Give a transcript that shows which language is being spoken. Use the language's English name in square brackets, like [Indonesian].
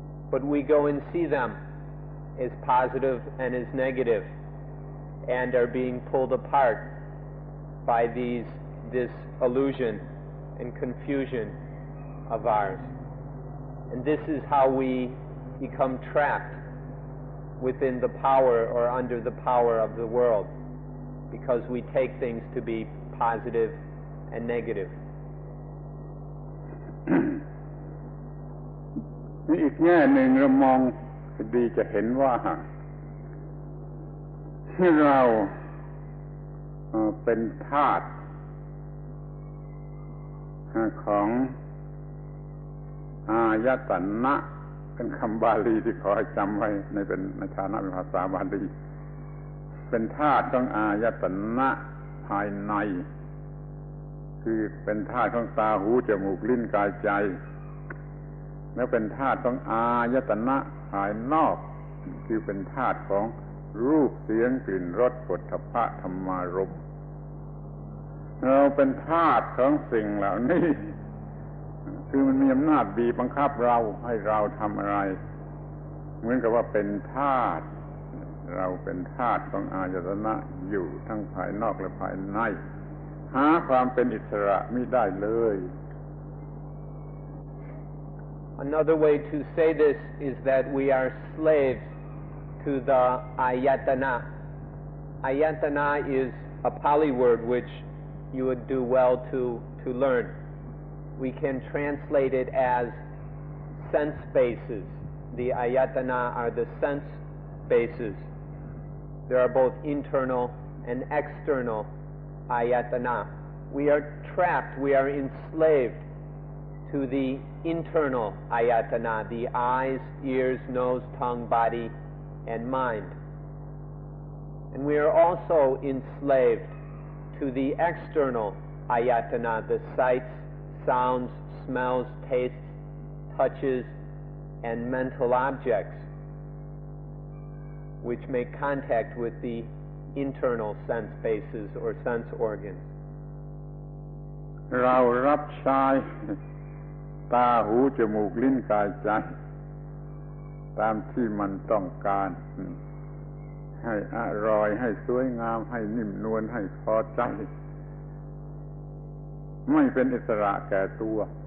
[English] But we go and see them as positive and as negative and are being pulled apart by this illusion and confusion of ours. And this is how we become trapped within the power or under the power of the world, because we take things to be positive and negative. [Thai] นี่อีกแง่หนึ่งเรามองดีจะเห็นว่าเราเป็นทาสของอายตนะเป็นคำบาลีที่ขอให้จำไว้ในฐานะเป็นภาษาบาลีเป็นทาสของอายตนะภายใน คือเป็นธาตุของตาหูจมูกลิ้นกายใจแล้วเป็นธาตุของอายตนะภายนอกคือเป็นธาตุของรูปเสียงกลิ่นรสโผฏฐัพพะธรรมารมณ์เราเป็นธาตุของสิ่งเหล่านี้ถ คือมันมีอำนาจบีบบังคับเราให้เราทำอะไรเหมือนกับว่าเป็นทาสเราเป็นทาสของอายตนะอยู่ทั้งภายนอกและภายในหาความเป็นอิสระไม่ได้เลย [English] Another way to say this is that we are slaves to the ayatana. Ayatana is a Pali word which you would do well to learn. We can translate it as sense bases. The ayatana are the sense bases. There are both internal and external ayatana. We are trapped, we are enslaved to the internal ayatana, the eyes, ears, nose, tongue, body, and mind. And we are also enslaved to the external ayatana, the sights, sounds, smells, tastes, touches, and mental objects, which make contact with the internal sense bases or sense organs. [Thai] เรารับใช้ตาหูจมูกลิ้นกายใจตามที่มันต้องการให้อร่อยให้สวยงามให้นิ่มนวลให้พอใจไม่เป็นอิสระแก่ตัว